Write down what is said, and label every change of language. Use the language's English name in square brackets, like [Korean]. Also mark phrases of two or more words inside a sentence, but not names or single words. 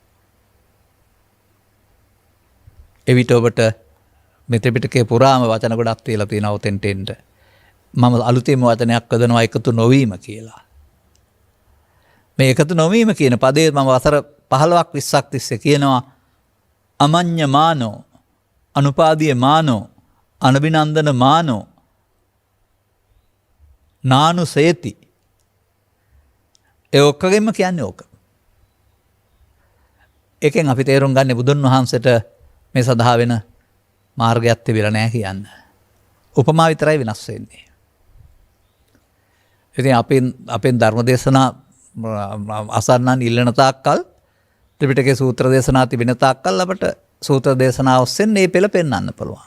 [Sinhala] එවිට ඔබට මේ ත්‍රිපිටකයේ පුරාම වචන ගොඩක් තියලා තියෙනවා උතෙන්ට එන්න. මම අලුතෙන්ම වචනයක් හදනවා එකතු නොවීම කියලා. මේ එකතු නොවීම කියන පදේ මම වසර 15ක් 20ක් තිස්සේ කියනවා [Pali] අමඤ්ඤ මානෝ, අනුපාදීය මානෝ, අනබිනන්දන මානෝ, නානුසේති. [Sinhala] ඒ ඔක්කොගෙම කියන්නේ ඕක. එකෙන් අපි තේරුම් ගන්න බුදුන් වහන්සේට මේ සදා වෙන මාර්ගයක් තිබිලා නැහැ කියන්න. උපමා විතරයි වෙනස් වෙන්නේ. ඉතින් අපෙන් ධර්ම දේශනා අසන්නන් ඉල්ලන තාක්කල්, ත්‍රිපිටකයේ සූත්‍ර දේශනා තිබෙන තාක්කල් අපට සූත්‍ර දේශනාව ඔස්සෙන් මේ පෙළ පෙන්වන්න පුළුවන්.